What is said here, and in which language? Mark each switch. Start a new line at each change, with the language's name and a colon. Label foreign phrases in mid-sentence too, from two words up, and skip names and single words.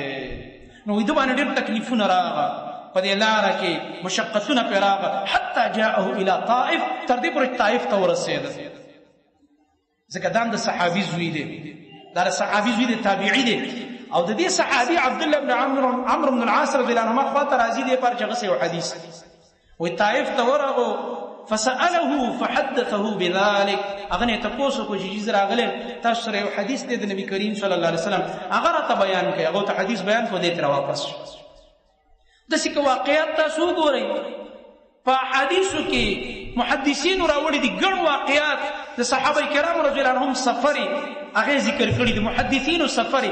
Pashto: نو د باندې ډېر تکلیفونه راغله، په دې لاره کې مشقتونه پرې راغله،
Arabic: حتی جاءه الى طائف،
Pashto: تر دې پورې طائف ته ورسېده. ځکه دا د صحابي زوی دی، دا د صحابي زوی دی، تابعي دی، او د دې صحابي عبدالله بن عمرو بن العاص
Arabic: رضی الله عنهما
Pashto: خواته راځي دی پر چې هغه یو حدیث وی طائف ته ورغو
Arabic: فسأله فحدثه بذلك.
Pashto: هغه نه تاسو کو چې راغله تاسو سره یو حدیث دی د نبی کریم
Arabic: صلی الله علیه وسلم،
Pashto: هغه راته بیان کړي، هغه ته حدیث بیان کو دې تر واپس. د څه واقعیت تاسو ګورئ په حدیثو کې محدثین راوړي دي ګڼ واقعیات د صحابه کرام
Arabic: رضی الله عنهم
Pashto: سفري هغه ذکر کړي دي، محدثینو سفري.